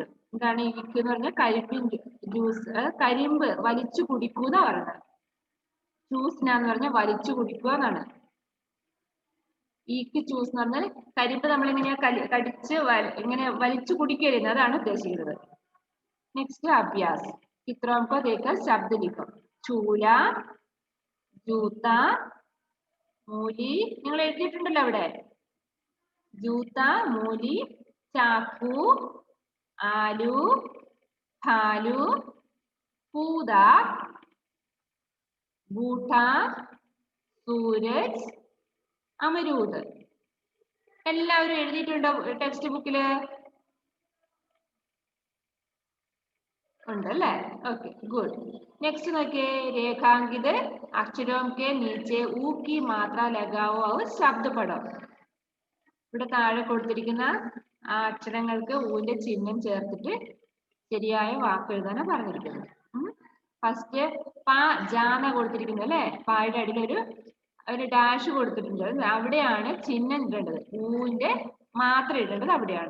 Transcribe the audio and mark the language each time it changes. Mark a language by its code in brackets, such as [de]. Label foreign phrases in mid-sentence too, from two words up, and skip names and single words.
[ml] എന്താണ് ഈക്ക് എന്ന് പറഞ്ഞാൽ കരിമ്പിൻ ജ്യൂസ്. കരിമ്പ് വലിച്ചു കുടിക്കൂ എന്നാ പറയുന്നത്. ജ്യൂസിനാന്ന് പറഞ്ഞാൽ വലിച്ചു കുടിക്കുക എന്നാണ്. ഈക്ക് ജ്യൂസ് എന്ന് പറഞ്ഞാൽ കരിമ്പ് നമ്മളിങ്ങനെ കടിച്ച് ഇങ്ങനെ വലിച്ചു കുടിക്കരുത്, അതാണ് ഉദ്ദേശിക്കുന്നത്. [hi] നെക്സ്റ്റ് അഭ്യാസ്. ചിത്രം को देखकर शब्द लिखो. चूला, जूता, मूली. [ml] നിങ്ങൾ എഴുതിയിട്ടുണ്ടല്ലോ അവിടെ. [hi] जूता, मूली, चाकू, आलू, भालू, पूत, बूटा, सूरज, अमरूद. [ml] എല്ലാവരും എഴുതിയിട്ടുണ്ടോ ടെക്സ്റ്റ് ബുക്കില്? ഉണ്ടല്ലേ? [en] okay, good. [hi] നെക്സ്റ്റ് നോക്കിയേ. रेखांकित अक्षरों के नीचे ഊ की मात्रा लगाओ और शब्द पढ़ो. [ml] ഇവിടെ താഴെ കൊടുത്തിരിക്കുന്ന ആ അക്ഷരങ്ങൾക്ക് ഊന്റെ ചിഹ്നം ചേർത്തിട്ട് ശരിയായ വാക്ക് എഴുതാനാണ് പറഞ്ഞിരിക്കുന്നത്. ഫസ്റ്റ് പാ ജാന കൊടുത്തിരിക്കുന്നത് അല്ലെ? പായുടെ അടിയിൽ ഒരു ഡാഷ് കൊടുത്തിട്ടുണ്ട്. അവിടെയാണ് ചിഹ്നം ഇടേണ്ടത്. ഊന്റെ മാത്രം ഇടേണ്ടത് അവിടെയാണ്.